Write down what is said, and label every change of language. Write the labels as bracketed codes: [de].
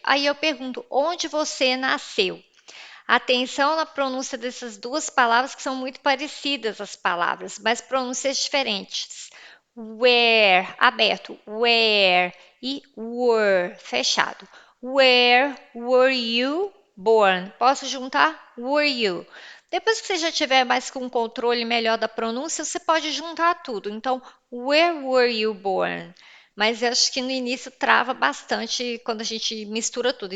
[pt] Aí eu pergunto, onde você nasceu? Atenção na pronúncia dessas duas palavras que são muito parecidas as palavras, mas pronúncias diferentes. Where, aberto, where e were, fechado. [en] Where were you born? [pt] Posso juntar? [en] Were you? [pt] Depois que você já tiver mais com um controle melhor da pronúncia, você pode juntar tudo. Então, [en] where were you born? [pt] Mas eu acho que no início trava bastante quando a gente mistura tudo.